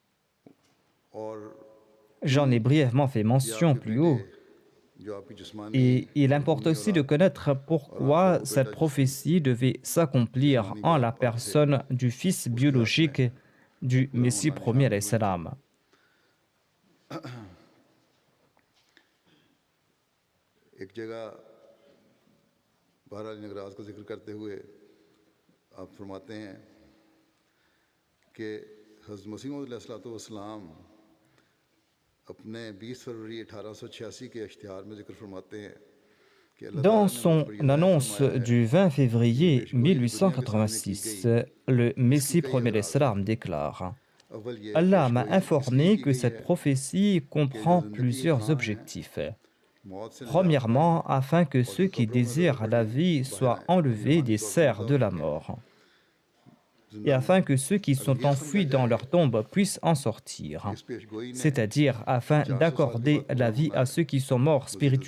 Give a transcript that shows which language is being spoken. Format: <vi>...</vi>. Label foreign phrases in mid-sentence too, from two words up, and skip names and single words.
<fr>J'en ai brièvement fait mention plus haut. Et il importe aussi de connaître pourquoi cette prophétie devait s'accomplir en la personne du fils biologique du Messie premier l'Islam.</fr> <ur>ایک جگہ بہرحال نگراج کا ذکر کرتے ہوئے آپ فرماتے ہیں کہ حضرت مسیح موعود علیہ السلام اپنے 20 فروری 1886 کے اشتہار میں ذکر فرماتے ہیں.</ur> <fr>Dans son annonce du 20 février 1886, le Messie premier l'Islam déclare « Allah m'a informé que cette prophétie comprend plusieurs objectifs. Premièrement, afin que ceux qui désirent la vie soient enlevés des serres de la mort, et afin que ceux qui sont enfouis dans leur tombe puissent en sortir, c'est-à-dire afin d'accorder la vie à ceux qui sont morts spirituellement.</fr>